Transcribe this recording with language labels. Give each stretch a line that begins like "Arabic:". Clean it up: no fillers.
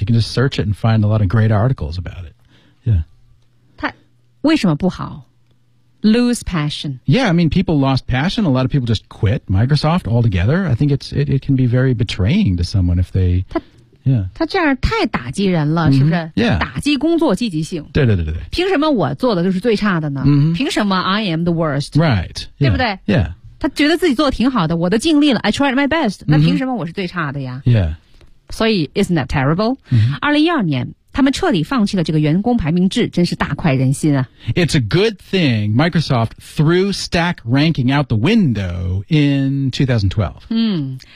English: You can just search it and find a lot of great articles about it. Yeah.
Chinese: 它为什么不好 ？
English: Lose passion. Yeah, I mean, people lost passion. A lot of people just quit Microsoft altogether. I think it can be very betraying to someone if they. Yeah.
Chinese: 他这样太打击人了、mm-hmm. 是不是、
English: yeah.
Chinese: 打击工作积极性对对对对凭什么我做的就是最差的呢、 mm-hmm. 凭什么
English: I am the worst Right、yeah.
Chinese: 对不对、
English: yeah.
Chinese: 他觉得自己做的挺好的我都尽力了
English: I tried my best、
Chinese: mm-hmm. 那凭什么我是最差的呀、
English: yeah.
Chinese: 所以
English: isn't that terrible、 mm-hmm.
Chinese: 2012年他们彻底放弃了这个员工排名制真是大快人心啊
English: It's a good thing Microsoft threw stack ranking out the window in 2012